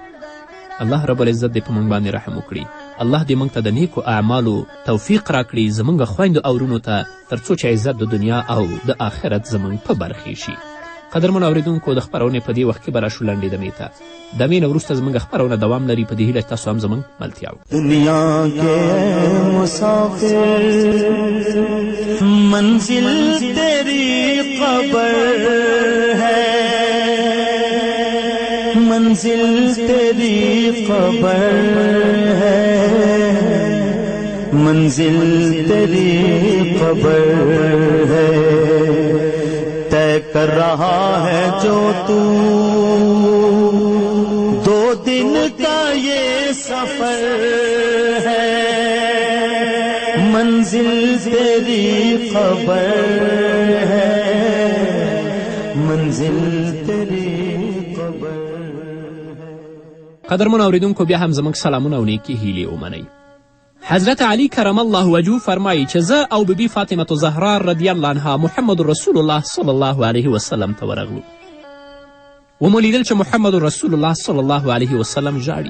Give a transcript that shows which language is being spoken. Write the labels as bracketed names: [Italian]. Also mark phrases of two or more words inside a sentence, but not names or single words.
[Pashto] الله رب العزت دې په موږ باندې رحم وکړي. الله دې موږ ته د نیکو اعمالو توفیق راکړي، زموږ خویندو او ورونو ته، تر څو چې عزت د دنیا او د آخرت زموږ په برخې شي. قدرمنو اورېدونکو، د خپرونې په دې وخت کې به راشو لنډې دمې ته. دمې نه وروسته زموږ خپرونه دوام لري، په دې هیله تاسو هم زموږ ملتیا وکړئ. [Urdu] دنیا کې مسافر منزل تیری قبر ہے، منزل تیری قبر ہے، منزل تیری قبر ہے، طے کر رہا ہے جو تو 2 دن کا یہ سفر ہے، منزل تیری قبر ہے، منزل تیری قبر. [Pashto] قدرمنو اوریدونکو بیا هم زموږ سلامونه او نیکې هیلې ومنئ. حضرت علی [Arabic] کرم الله وجهه [Pashto] فرمایي چې زه او بیبي فاطمة زهرا [Arabic] رضی الله عنها [Pashto] محمد رسول الله [Arabic] صلی الله علیه وسلم [Pashto] ته ورغلو. ومو لیدل چې محمد رسول الله [Arabic] صلی الله علیه وسلم [Pashto] ژاړي.